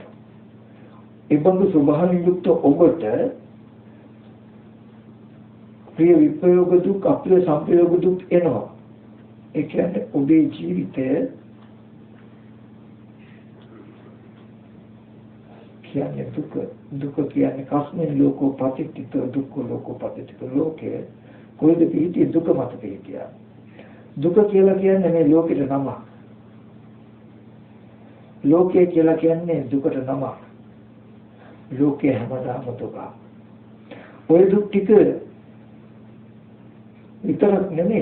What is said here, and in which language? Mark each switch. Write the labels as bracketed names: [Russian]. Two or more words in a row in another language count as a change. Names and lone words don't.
[Sinhala] ඒ බඳු ස්වභාවයෙන් යුක්ත ඔබට ප්‍රිය විපයෝග දුක් අප්‍රිය සංපයෝග දුක් එනවා. ඒ කියන්නේ ඔබේ ජීවිතය කියන්නේ දුක කියන්නේ [Pali] කස්මෙන් ලෝකෝ පතිත්‍ිත දුක්ඛ ලෝකෝ පතිත්‍ිත [Sinhala] ලෝකේ කොයිද පිහිටිය දුක මත පිහිටියා. දුක කියලා කියන්නේ මේ ලෝකෙට නම. ලෝකය කියලා කියන්නේ දුකට නම. ලෝකේ හැමදාම දුක. ඔය දුක් ටික විතරක් නෙමෙයි.